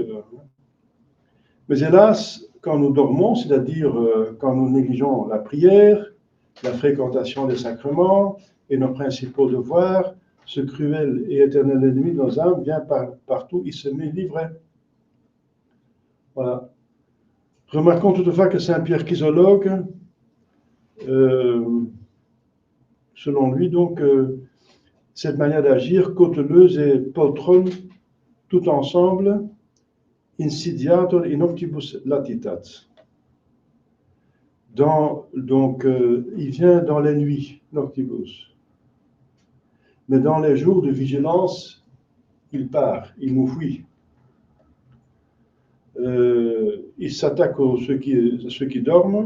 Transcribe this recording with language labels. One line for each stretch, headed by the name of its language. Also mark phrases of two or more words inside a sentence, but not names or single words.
French: Mais hélas, quand nous dormons, c'est-à-dire quand nous négligeons la prière, la fréquentation des sacrements et nos principaux devoirs, ce cruel et éternel ennemi de nos âmes vient partout, il se met l'ivraie. Voilà. Remarquons toutefois que Saint Pierre Chrysologue, selon lui, donc, cette manière d'agir, cauteleuse et poltronne, tout ensemble,
Latin: insidiator in octibus latitat.
French: Donc, il vient dans les nuits, noctibus. Mais dans les jours de vigilance, il part, il nous fuit. Il s'attaque à ceux qui dorment.